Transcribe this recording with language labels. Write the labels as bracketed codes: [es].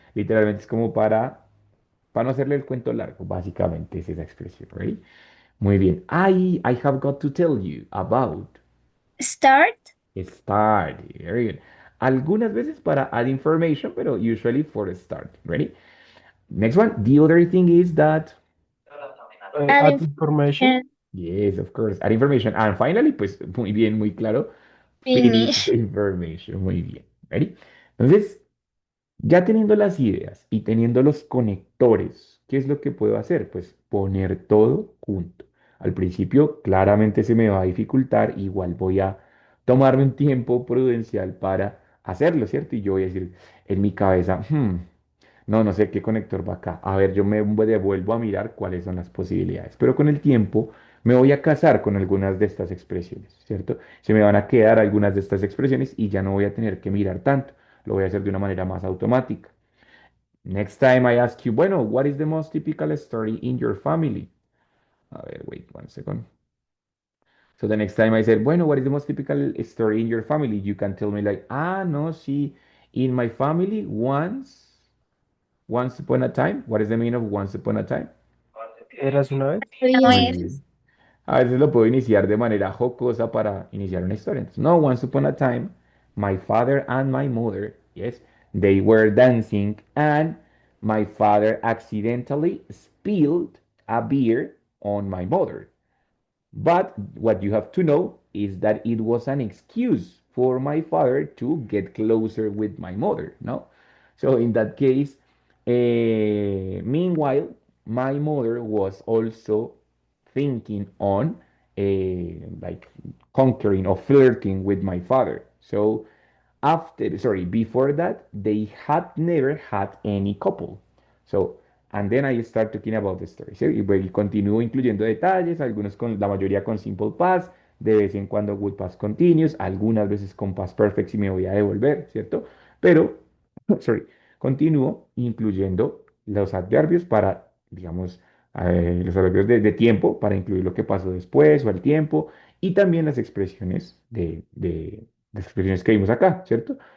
[es] Literalmente es como para no hacerle el cuento largo, básicamente es esa expresión, ¿right? Muy bien. [en] I have got to tell you about Start. start. Very good. [es] Algunas veces para [en] add information, [es] pero [en] usually for start. Ready? Next one. The other thing is that, Add Add information? yes, of course, add information. And finally, [es] pues muy bien, muy claro, finish [en] the information. [es] Muy bien. [en] Ready? [es] Entonces, ya teniendo las ideas y teniendo los conectores, ¿qué es lo que puedo hacer? Pues poner todo junto. Al principio claramente se me va a dificultar, igual voy a tomarme un tiempo prudencial para hacerlo, ¿cierto? Y yo voy a decir en mi cabeza, no sé qué conector va acá. A ver, yo me devuelvo a mirar cuáles son las posibilidades. Pero con el tiempo me voy a casar con algunas de estas expresiones, ¿cierto? Se me van a quedar algunas de estas expresiones y ya no voy a tener que mirar tanto. Lo voy a hacer de una manera más automática. [en] Next time I ask you, [es] bueno, [en] what is the most typical story in your family? [es] A ver, [en] wait one second. So the next time I said, [es] bueno, [en] what is the most typical story in your family? You can tell me like, [es] no, sí, [en] in my family, once upon a time. What is the meaning of once upon a time? [es] ¿Eras una vez? No Muy es. bien. A veces lo puedo iniciar de manera jocosa para iniciar una historia. Entonces, no, [en] once upon a time, my father and my mother, yes, they were dancing and my father accidentally spilled a beer on my mother. But what you have to know is that it was an excuse for my father to get closer with my mother, no? So in that case, meanwhile, my mother was also thinking on like conquering or flirting with my father. So before that, they had never had any couple. So, and then I start talking about the story, ¿sí? [es] Y continúo incluyendo detalles, algunos con la mayoría con simple past, de vez en cuando [en] with past continuous, [es] algunas veces con past perfect si me voy a devolver, ¿cierto? Pero, [en] sorry, [es] continúo incluyendo los adverbios para, digamos, los adverbios de tiempo para incluir lo que pasó después o el tiempo y también las expresiones las expresiones que vimos acá, ¿cierto?